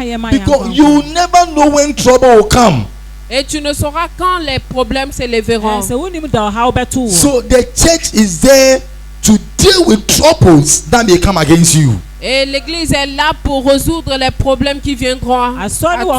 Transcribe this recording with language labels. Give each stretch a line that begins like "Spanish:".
English: Because you never know when trouble will come.
French: Et tu ne sauras quand les problèmes s'élèveront.
English: So the church is there to deal with troubles that may come against you.
French: Et l'église est là pour résoudre les problèmes qui viendront à toi.